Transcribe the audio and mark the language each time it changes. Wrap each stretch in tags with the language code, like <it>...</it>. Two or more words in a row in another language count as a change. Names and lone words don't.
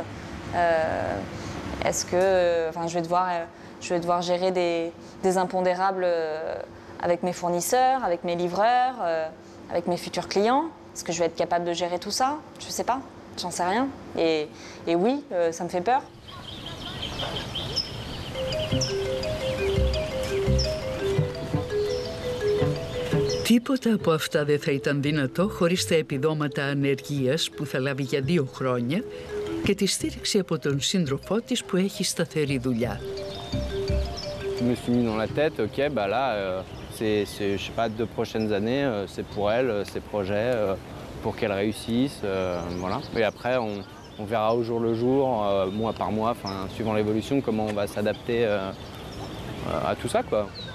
<fr>Est-ce que je vais devoir gérer des impondérables avec mes fournisseurs, avec mes livreurs, avec mes futurs clients? Est-ce que je vais être capable de gérer tout ça? Je ne sais pas. J'en sais rien. Et oui, ça me fait peur.</fr> <el>Τίποτα από αυτά δεν θα ήταν δυνατό χωρίς τα επιδόματα ανεργίας που θα λάβει για 2 χρόνια και τη στήριξη από τον σύντροφό της που έχει σταθερή δουλειά.</el> <fr>Je me suis mis dans la tête, ok, bah là, c'est, je sais pas, 2 prochaines années, c'est pour elle, ses projets, pour qu'elle réussisse, voilà. Et après, on verra au jour le jour, mois par mois, enfin, suivant l'évolution, comment on va s'adapter à tout ça, quoi.</fr>